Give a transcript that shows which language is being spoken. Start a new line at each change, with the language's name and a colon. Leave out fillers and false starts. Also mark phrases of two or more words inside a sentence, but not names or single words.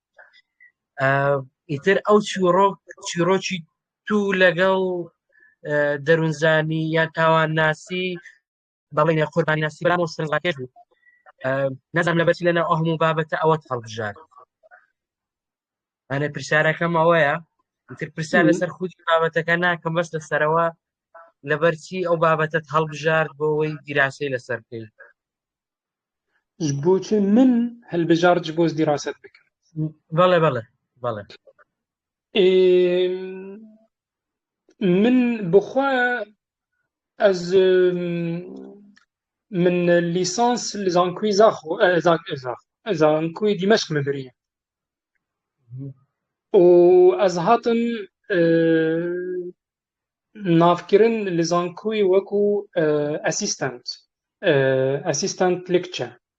Central Kurdish: ئیتر ئەو چیرۆکی تو لەگەڵ دەروونزانی یا تاوان ناسی بەڵێنە قوربانی ناسی بەلامەوە سەرنجڕاکێش بوو نەزانم لەبەرچی لەناو ئەو هەموو بابەتە ئەوەت هەڵبژار ئەنە پرسیارەکەم ئەوەیە ئیتر پرسیار لەسەر خودی بابەتەکە ناکەم بەس لەسەرەوە لەبەرچی ئەو بابەتت هەڵبژارد بۆ ئەوەی دیراسی لەسەر بکەیت
Kurdish: ji bo çi min hilbijar ji bo dîraset bikim
Central Kurdish: بەڵێ
Kurdish: min bixwe ez min lîsans li Zankoyî Zankoyî Dîmeşq me biriye û ez hatim navkirin li Zankoyî wekû
English: assistant lecture